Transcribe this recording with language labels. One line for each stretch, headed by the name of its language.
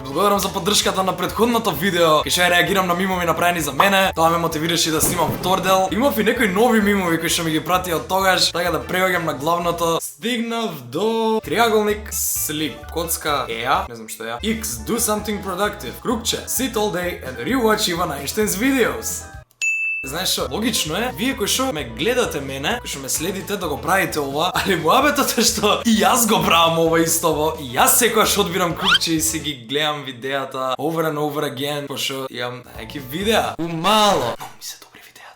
Macedonian: Благодарам за поддршката на претходното видео. Кај што ја реагирам на мимови направени за мене. Тоа ме мотивираше да снимам втор дел. Имав и некои нови мимови кои што ми ги пратија од тогаш, така да преоѓам на главното. Стигнав до триаголник sleep, коцка еа, не знам што е.
English: X, do something productive. Крупче, sit all day and rewatch Иван Einstein's videos.
Macedonian: Знаеш што, логично е, вие кои што ме гледате мене, кои што ме следите да го правите ова, али муабетот е што и јас го правам ова истово, и јас секогаш одбирам крупче и си ги гледам видеата
English: over and over again,
Macedonian: пошто имам неки видеа. Умало. Ми се добри видеа.